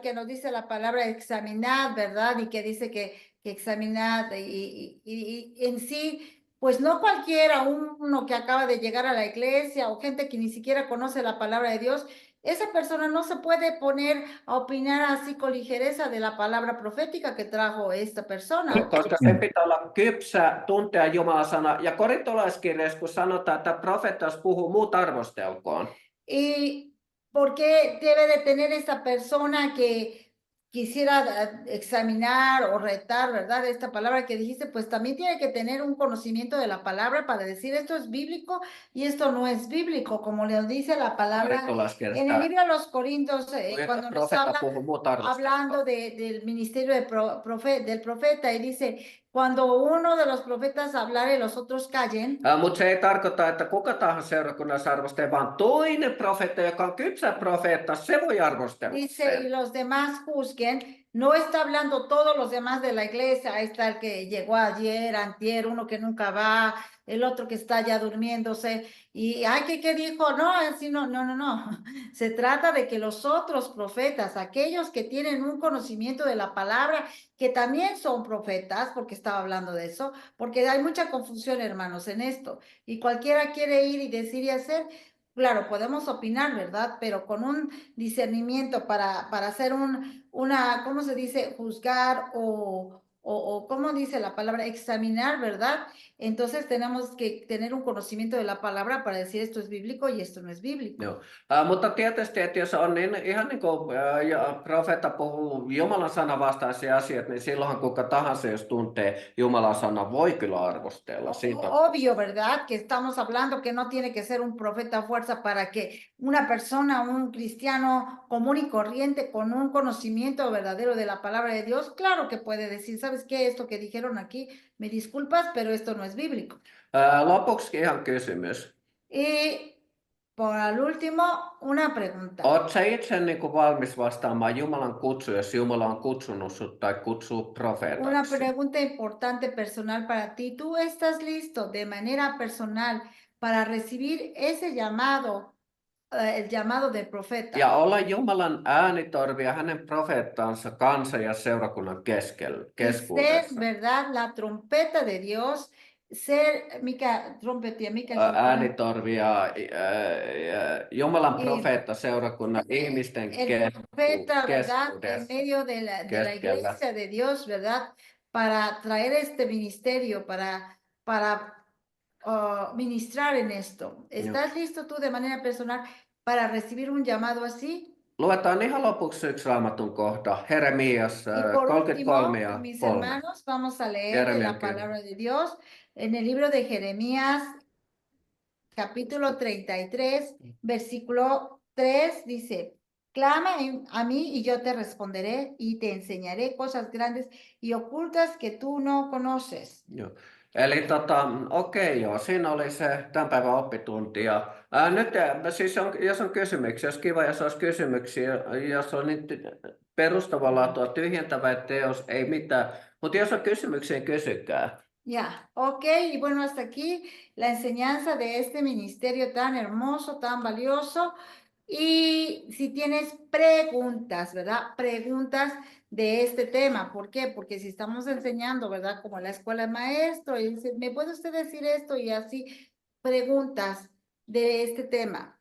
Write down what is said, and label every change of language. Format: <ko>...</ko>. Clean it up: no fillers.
<es>Que nos dice la palabra examinad, ¿verdad? Y que dice que examinad y en sí, pues no cualquiera, uno que acaba de llegar a la iglesia o gente que ni siquiera conoce la palabra de Dios, esa persona no se puede poner a opinar así con ligereza de la palabra profética que trajo esta persona.</es> <fi>Koska sen pitää olla kypsä, tuntea Jumalan sana. Ja korintolaiskirjassa, kun sanotaan, että profeettaus puhuu, muut arvostelkoon.</fi> <es>¿Y por qué debe de tener esta persona que quisiera examinar o retar, ¿verdad? Esta palabra que dijiste, pues también tiene que tener un conocimiento de la palabra para decir esto es bíblico y esto no es bíblico, como le dice la palabra en el libro de los Corintios, cuando nos habla hablando del ministerio del profeta y dice, cuando uno de los profetas hablare y los otros callen.</es> <fi>Mutta se ei tarkoita, että kuka tahansa seurakunnassa arvostelee, vaan toinen profeetta, joka on kypsä profeetta, se voi arvostella.</fi> <es>Dice, y los demás juzguen. No está hablando todos los demás de la iglesia. Ahí está el que llegó ayer, antier, uno que nunca va, el otro que está ya durmiéndose. Y, ay, ¿qué dijo? No, así no. Se trata de que los otros profetas, aquellos que tienen un conocimiento de la palabra, que también son profetas, porque estaba hablando de eso, porque hay mucha confusión, hermanos, en esto. Y cualquiera quiere ir y decir y hacer. Claro, podemos opinar, ¿verdad? Pero con un discernimiento para hacer ¿cómo se dice? Juzgar o ¿cómo dice la palabra? Examinar, ¿verdad? Entonces tenemos que tener un conocimiento de la palabra para decir esto es bíblico y esto no es bíblico.</es> <fi>Joo. Mutta tietysti, että jos on niin, ihan niin kuin profeetta puhuu Jumalan sanan vastaisia asioita, niin silloinhan kuka tahansa, jos tuntee Jumalan sanan, voi kyllä arvostella. Siitä.</fi> <es>Obvio, ¿verdad? Que estamos hablando que no tiene que ser un profeta a fuerza para que una persona, un cristiano común y corriente con un conocimiento verdadero de la palabra de Dios, claro que puede decir, ¿sabes qué? Esto que dijeron aquí, me disculpas, pero esto no es bíblico.</es> <fi>Lopuksi ihan kysymys.</fi> <es>Y por al último, una pregunta.</es> <fi>Oletko sä itse niin kuin valmis vastaamaan Jumalan kutsuun, jos Jumala on kutsunut sut tai kutsuu profeetaksi?</fi> <es>Una pregunta importante personal para ti. ¿Tú estás listo de manera personal para recibir ese llamado, el llamado del profeta?</es> <fi>Ja olla Jumalan äänitorvi ja hänen profeettansa kansan ja seurakunnan keskuudessa.</fi> <es>Ser, ¿verdad? La trompeta de Dios.</es> <fi>Ser, mikä trompetti mikä äänitorvi ja Jumalan profeetta seurakunnan ihmisten</fi> <es>profeta, ¿verdad? En medio de la iglesia de Dios, ¿verdad? Para traer este ministerio, para ministrar en esto. ¿Estás listo tú de manera personal para recibir un llamado así?</es> <fi>Luetaan ihan lopuksi yksi raamatun kohta, Jeremias 33 ja 3.</fi> <es>Mis hermanos, vamos a leer la palabra de Dios en el libro de Jeremías, capítulo 33, versículo 3, dice, clama a mí y yo te responderé y te enseñaré cosas grandes y ocultas que tú no conoces.</es> <fi>Joo. Eli okei, joo, siinä oli se tämän päivän oppitunti. Ja, nyt siis jos on kysymyksiä, jos kiva, jos olisi kysymyksiä, jos on niin perustavaa laatua tyhjentävä teos, ei mitään. Mutta jos on kysymyksiä, kysykää.</fi> <es>Ya, ok, y bueno, hasta aquí la enseñanza de este ministerio tan hermoso, tan valioso. Y si tienes preguntas, ¿verdad? Preguntas de este tema. ¿Por qué? Porque si estamos enseñando, ¿verdad? Como la escuela de maestro, y dice, ¿me puede usted decir esto? Y así, preguntas de este tema.</es>